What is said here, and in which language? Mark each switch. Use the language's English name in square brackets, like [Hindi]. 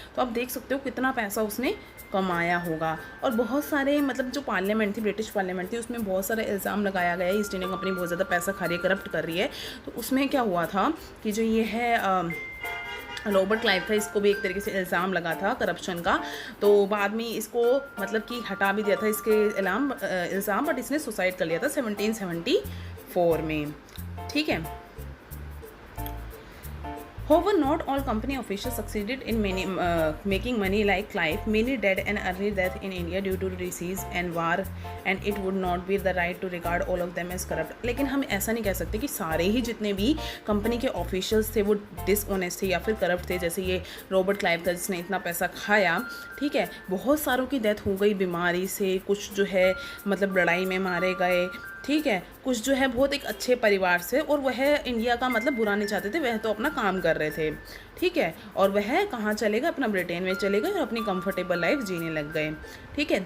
[Hindi] तो आप देख सकते हो कितना पैसा उसने कमाया होगा। और बहुत सारे मतलब जो पार्लियामेंट थी, ब्रिटिश पार्लियामेंट थी, उसमें बहुत सारा इल्ज़ाम लगाया गया है ईस्ट इंडिया कंपनी बहुत ज़्यादा पैसा खा रही है, करप्ट कर रही है। तो उसमें क्या हुआ था कि जो ये है रॉबर्ट क्लाइव था, इसको भी एक तरीके से इल्ज़ाम लगा था करप्शन का, तो बाद में इसको मतलब कि हटा भी दिया था इसके इल्ज़ाम, बट इसने सुसाइड कर लिया था 1774 में। ठीक है। [English] However, not all company officials succeeded in making money like Clive. Many died an early death in India due to disease and war, and it would not be the right to regard all of them as corrupt. [Hindi] लेकिन हम ऐसा नहीं कह सकते कि सारे ही जितने भी कंपनी के ऑफिशियल्स थे वो डिसऑनेस्ट थे या फिर करप्ट थे। जैसे ये रॉबर्ट क्लाइव था जिसने इतना पैसा खाया, ठीक है, बहुत सारों की डेथ हो गई बीमारी से, कुछ जो है मतलब लड़ाई में मारे गए, ठीक है, कुछ जो है बहुत एक अच्छे परिवार से, और वह इंडिया का मतलब बुरा नहीं चाहते थे, वह तो अपना काम कर रहे थे, ठीक है, और वह कहाँ चले गए, अपना ब्रिटेन में चले गए और अपनी कंफर्टेबल लाइफ जीने लग गए। ठीक है।